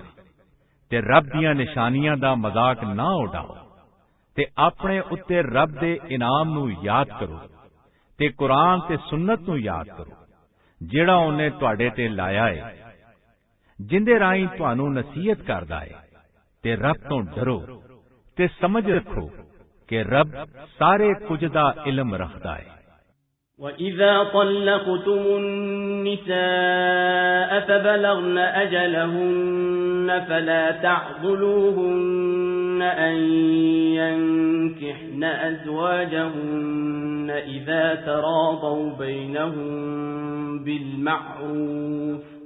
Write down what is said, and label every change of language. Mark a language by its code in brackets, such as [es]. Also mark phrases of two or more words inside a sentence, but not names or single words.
[pa] ਤੇ ਰੱਬ ਦੀਆਂ ਨਿਸ਼ਾਨੀਆਂ ਦਾ ਮਜ਼ਾਕ ਨਾ ਉਡਾਓ ਤੇ ਆਪਣੇ ਉੱਤੇ ਰੱਬ ਦੇ ਇਨਾਮ ਨੂੰ ਯਾਦ ਕਰੋ ਤੇ ਕੁਰਾਨ ਤੇ ਸੁਨਨਤ ਨੂੰ ਯਾਦ ਕਰੋ ਜਿਹੜਾ ਉਹਨੇ ਤੁਹਾਡੇ ਤੇ ਲਾਇਆ ਹੈ, ਜਿੰਦੇ ਰਾਹੀਂ ਤੁਹਾਨੂੰ ਨਸੀਹਤ ਕਰਦਾ ਹੈ। ਤੇ ਰੱਬ ਤੋਂ ਡਰੋ ਤੇ ਸਮਝ ਰੱਖੋ ਕਿ ਰੱਬ ਸਾਰੇ ਕੁਝ ਦਾ ਇਲਮ ਰੱਖਦਾ ਹੈ। [ar] وَإِذَا طَلَّقْتُمُ النِّسَاءَ فَبَلَغْنَ أَجَلَهُنَّ فَلَا تَعْضُلُوهُنَّ أَن يَنكِحْنَ أَزْوَاجَهُنَّ إِذَا تَرَاضَوْا بَيْنَهُم بِالْمَعْرُوفِ